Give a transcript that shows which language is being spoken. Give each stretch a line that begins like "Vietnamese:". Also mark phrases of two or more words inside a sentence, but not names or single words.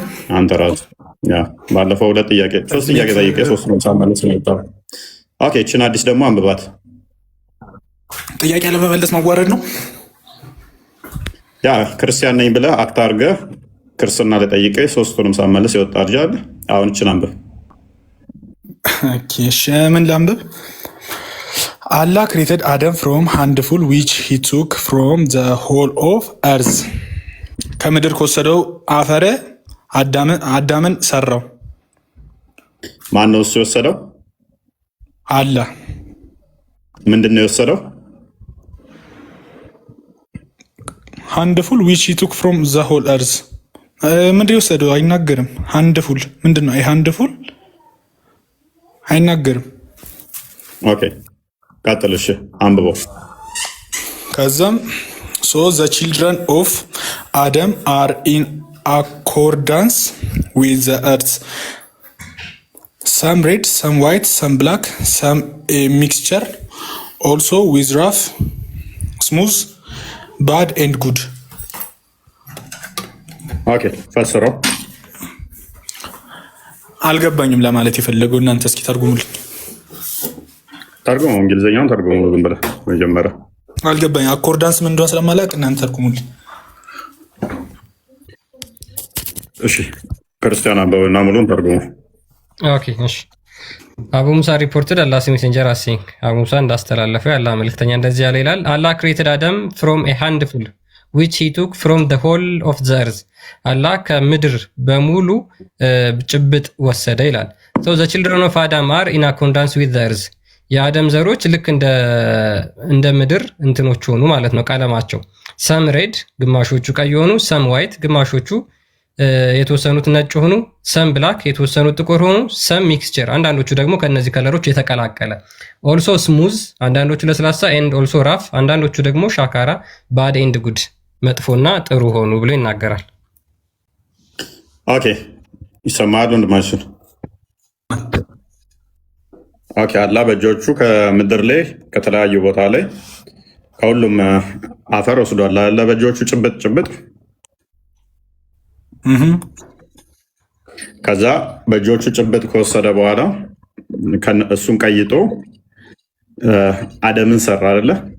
Amharic: አንተ ራሱ ባለፈው ሶስት ጥያቄ ጠይቄ ሶስት ነው ሳመለስ ነው። ኦኬ እችን አዲስ ደግሞ አንብባት። ጥያቄ ለመመለስ ማዋረድ ነው። ያ ክርስቲያን ነኝ ብለህ አክት አድርገህ ክርስትና ልጠይቀኝ ሶስቱንም ሳመልስ የወጣ ልጅ አለ። አሁን እችን አንብብ። ምን ላንብብ?
English: Allah created Adam from handful which he took from the whole of earth.
Amharic: ከምድር ከወሰደው አፈር አዳምን ሰራው። ማን ነው እሱ የወሰደው? አላህ። ምንድን ነው የወሰደው?
English: handful which he took from the whole earth።
Amharic: ምንድን የወሰደው አይናገርም።
English: handful
Amharic: ምንድን ነው? handful አይናገርም። ኦኬ ቀጥል። እሺ አንብበው።
English: ከዛም so the children of Adam are in accordance with the earth, some red, some white, some black, some a mixture, also with rough, smooth, bad and good.
Amharic: ኦኬ ፈስረው። አልገባኝም ለማለት የፈለገው እናንተ እስኪ ተርጉሙልኝ። ተርጉሙ፣ እንግሊዝኛውን ተርጉሙ ዝም ብለህ መጀመሪያ። አልገባኝ አኮርዳንስ ምን እንደሆነ ስለማላውቅ እናንተ ተርጉሙልኝ። እሺ ክርስቲያን አንበብና ሙሉን ተርጉሙ።
English: ኦኬ እሺ። Abu Musa reported Allah messenger asing
Amharic: አቡ ሙሳ እንዳስተላለፈው ያለ መልእክተኛ እንደዚህ ያለ ይላል።
English: Allah created Adam from a handful which he took from the whole of the earth።
Amharic: አላህ ከምድር በሙሉ ጭብጥ ወሰደ ይላል።
English: so the children of Adam are in accordance with the earth።
Amharic: የአደም ዘሮች ልክ እንደ ምድር እንትኖች ሆኑ ማለት ነው ቀለማቸው።
English: some red
Amharic: ግማሾቹ ቀይ ሆኑ፣
English: some white
Amharic: ግማሾቹ የተወሰኑት ነጭ ሆኑ፣
English: some black
Amharic: የተወሰኑት ጥቁር ሆኑ፣
English: some mixture
Amharic: አንዳንዶቹ ደግሞ ከነዚህ ከለሮች የተቀላቀለ፣
English: also smooth
Amharic: አንዳንዶቹ ለስላሳ፣
English: and also rough
Amharic: አንዳንዶቹ ደግሞ ሻካራ፣
English: bad and good
Amharic: መጥፎና ጥሩ ሆኑ ብሎ ይናገራል። ኦኬ ይሰማል ወንድማችን? ኦኬ አላህ በእጆቹ ከምድር ላይ ከተለያዩ ቦታ ላይ ከሁሉም አፈር ወስዷል። አላህ በእጆቹ ጭብጥ ከዛ በእጆቹ ጭብጥ ከወሰደ በኋላ እሱን ቀይጦ አደምን ሰራ አይደለ